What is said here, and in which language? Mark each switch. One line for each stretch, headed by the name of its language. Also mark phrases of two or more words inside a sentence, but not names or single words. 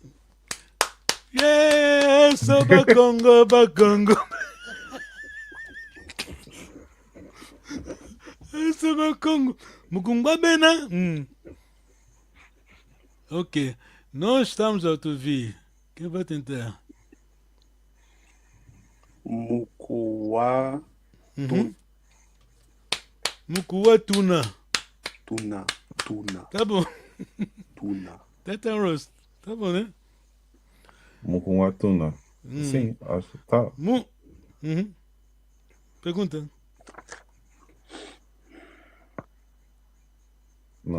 English: Yes, Bakongo.
Portuguese: Esse é Bakongo.
Kongo: Mukungwa Bena. Ok.
Portuguese: Nós estamos a ouvir. Quem vai tentar?
Kongo: Mukuwa. Mukuwa Tuna. Tuna.
Portuguese: Tá bom.
Kongo: Tuna.
Portuguese: Teta Rose. Tá bom, né?
Kongo: Mukungwa Tuna.
Portuguese: Sim, acho. Tá. Pergunta. Não.